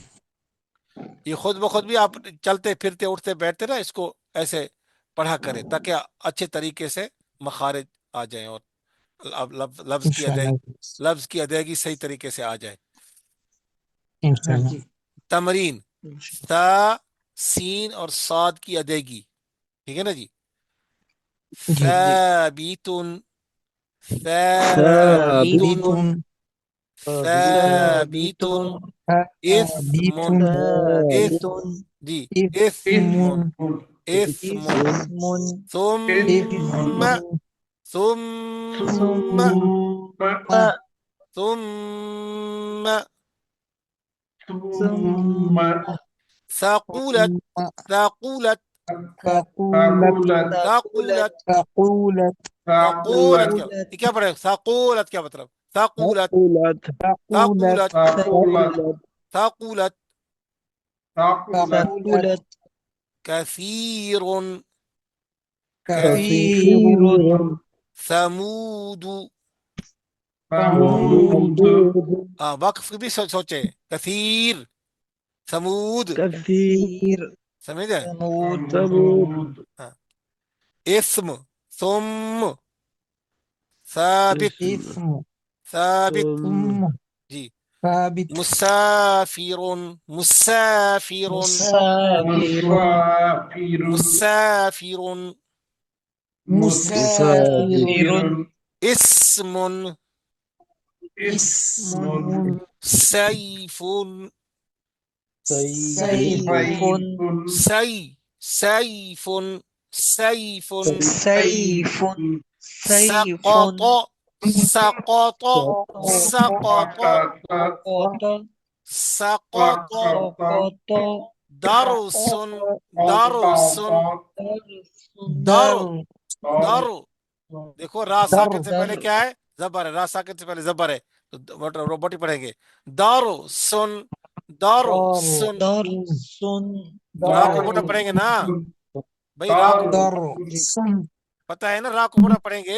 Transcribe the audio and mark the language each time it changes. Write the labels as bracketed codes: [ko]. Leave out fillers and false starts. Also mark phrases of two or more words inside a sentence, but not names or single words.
[ur] یہ خود بخود بھی آپ چلتے پھرتے اٹھتے بیٹھتے نا اس کو ایسے پڑھا کریں تاکہ اچھے طریقے سے مخارج آ جائیں اور [ar] انشاءاللہ [ur] لفظ کی ادائیگی صحیح طریقے سے آ جائے [ar] انشاءاللہ [ur] جی تمرین تا سین اور صاد کی ادائیگی ٹھیک ہے نا جی جی [ar] ثابت ثابت بیتون ثابت اثم بیتون اث جی اثم اثم اسم ثم ثم ثم ثقلت ثقلت تقولت ثقلت تقولت [ur] ثقولت کیا پڑھے ثقولت کیا مطلب ثقولت [ar] تقولت ثقولت ثقولت تقولت كثير كثير ثمود ثمود [ur] وقف بھی سوچے [ar] کثیر ثمود كثير [ur] سمجھے [ar] ثمود اسم ثم ثابت اسم ثابت ثم [ur] جی [ar] ثابت مسافر مسافر مسافر مسافر مسافر اسم اسم سيف سيف سيف سيف سيف سيف سقط سقط سقط سقط سقط درس درس در در [ur] دیکھو را ساکن سے پہلے کیا ہے زبر ہے را ساکن سے پہلے زبر ہے تو روبوٹی پڑھیں گے [ar] دار سن دار سن درس [ur] را کو موٹا پڑھیں گے نا بھائی را کو [ar] در سن [ur] پتہ ہے نا را کو موٹا پڑھیں گے